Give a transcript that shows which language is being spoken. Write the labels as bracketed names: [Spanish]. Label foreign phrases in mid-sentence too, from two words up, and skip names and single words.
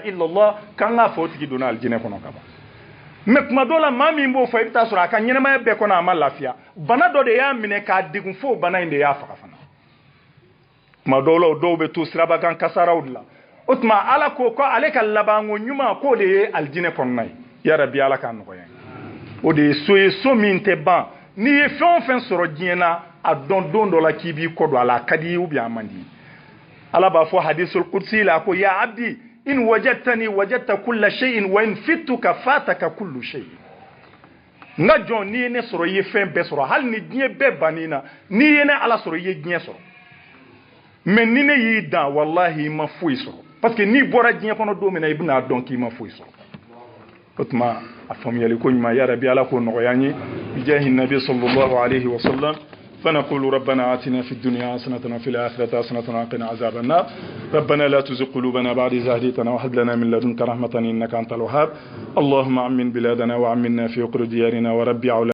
[Bambara] illallah k'an k'a fɔ o tigi donna alijinɛ kɔnɔ ka ban mais kuma dɔw la maa min b'o fɔ i bɛ taa sɔrɔ a ka ɲɛnamaya bɛɛ kɔnɔ a ma lafiya bana dɔ de y'a minɛ k'a degun fo bana in de y'a faga fana kuma dɔw la o dɔw bɛ to sirabakan kasaraw de la o tuma ala ko ale ka labanko ɲuman k'o de ye alijinɛ kɔnɔna ye [Arabic] يا رب [Bambara] ala k'a nɔgɔya o de ye so min tɛ ban n'i ye fɛn o fɛn sɔrɔ diɲɛ na a dɔn don dɔ la k'i b'i kɔ don a la a ka di ye [French] ou bien [Bambara] a man di ala b'a fɔ [Arabic] الحديث القدسي [Bambara] la ko [Arabic] يا عبدي إن وجدتني وجدت كل شيء وإن فتك فاتك كل شيء [Bambara] nga jɔn n'i ye ne sɔrɔ i ye fɛn bɛɛ sɔrɔ hali ni diɲɛ bɛɛ banni na n'i ye ne ala sɔrɔ i ye diɲɛ sɔrɔ mais ni ne y'i dan wallahi i ma foyi sɔrɔ [French] parce que [Bambara] n'i bɔra diɲɛ kɔnɔ don min na i bɛna dɔn k'i ma foyi sɔrɔ o tuma a faamuyali ko ɲuman [Arabic] يا رب [Bambara] ala k'o nɔgɔya n ye bijahi nabi [Arabic] صلى الله عليه وسلم فنقول ربنا آتنا في الدنيا حسنة وفي الآخرة حسنة وقنا عذاب النار ربنا لا تزغ قلوبنا بعد إذ هديتنا وهب لنا من لدنك رحمة إنك أنت الوهاب اللهم أمن بلادنا وأمنا في عقر ديارنا وربي